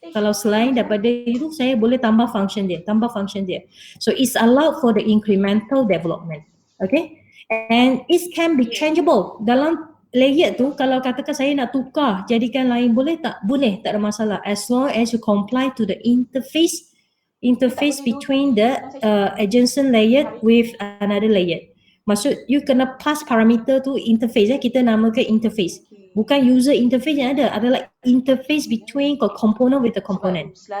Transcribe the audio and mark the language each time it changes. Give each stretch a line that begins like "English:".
Malay: Kalau selain daripada itu, saya boleh tambah function dia.
English: So it's allowed for the incremental development. Okay? And it can be changeable.
Malay: Dalam layer tu, kalau katakan saya nak tukar, jadikan lain, boleh tak? Boleh, tak ada masalah.
English: As long as you comply to the interface between the adjacent layer with another layer.
Malay: Maksud you kena pass parameter tu interface, kita namakan interface. Bukan user interface yang ada, adalah
English: interface between component with the component.